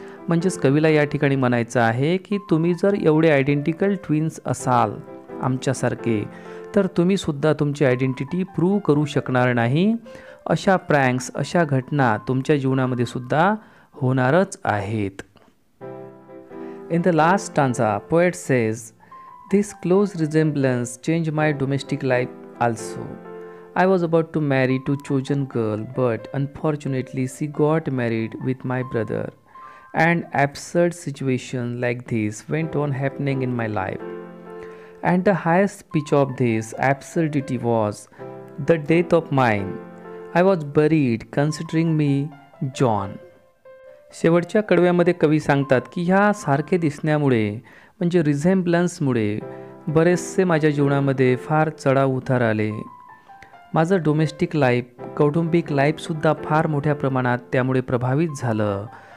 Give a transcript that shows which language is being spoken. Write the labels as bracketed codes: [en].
[mr] म्हणजेच कवीला या ठिकाणी म्हणायचं आहे की तुम्ही जर एवढे आयडेंटिकल ट्विन्स असाल आमच्यासारखे तर तुम्हीसुद्धा तुमची आयडेंटिटी प्रूव्ह करू शकणार नाही. अशा प्रँक्स, अशा घटना तुमच्या जीवनामध्ये सुद्धा होणारच आहेत. [en] In the last stanza, poet says, this close resemblance changed my domestic life also. I was about to marry to chosen girl, but unfortunately she got married with my brother, and absurd situation like this went on happening in my life. And the highest pitch of this absurdity was the death of mine. I was buried considering me John. [mr] शेवटच्या कडव्यामध्ये कवी सांगतात की ह्या सारखे दिसण्यामुळे म्हणजे रिझेम्बलन्समुळे बरेचसे माझ्या जीवनामध्ये फार चढाव उतार आले. माझं डोमेस्टिक लाईफ, कौटुंबिक लाईफसुद्धा फार मोठ्या प्रमाणात त्यामुळे प्रभावित झालं.